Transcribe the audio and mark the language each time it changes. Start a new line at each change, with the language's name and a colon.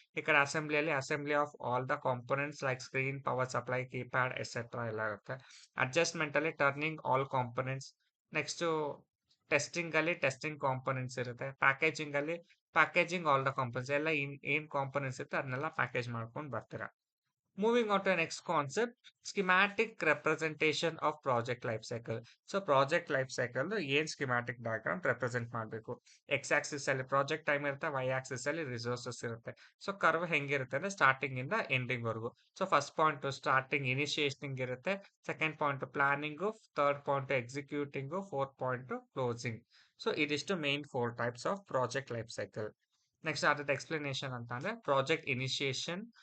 English: ಈ ಕಡೆ ಅಸೆಂಬ್ಲಿಯಲ್ಲಿ assembly of all the components like screen, power supply, keypad etcetera
Kannada: ಎಲ್ಲ ಇರುತ್ತೆ.
English: Adjustment ಅಲ್ಲಿ turning all components. Next testing ಅಲ್ಲಿ testing components ಇರುತ್ತೆ.
Kannada: ಪ್ಯಾಕೇಜಿಂಗ್ ಅಲ್ಲಿ
English: packaging all the components
Kannada: ಎಲ್ಲ ಏನ್ ಕಾಂಪೋನೆಂಟ್ಸ್ ಇರುತ್ತೆ ಅದನ್ನೆಲ್ಲ ಪ್ಯಾಕೇಜ್ ಮಾಡ್ಕೊಂಡು ಬರ್ತೀರಾ.
English: Moving on to the next concept, schematic representation of project life cycle. So project life cycle ಏನ್ schematic diagram represent ಮಾಡಬೇಕು. X axis
Kannada: ಅಲ್ಲಿ project time ಇರುತ್ತೆ,
English: Y axis ಅಲ್ಲಿ resources ಇರುತ್ತೆ.
Kannada: ಸೊ ಕರ್ವ್ ಹೆಂಗಿರುತ್ತೆ ಅಂದ್ರೆ
English: Starting ಇಂದ ending ವರೆಗೂ. So first point starting initiationing ಇರುತ್ತೆ, second point planning, third point executing, fourth point closing. So ಇದಿಷ್ಟು main 4 types of project life cycle. Next ಅದ್ರದ್ದು explanation ಅಂತ ಅಂದ್ರೆ project initiation.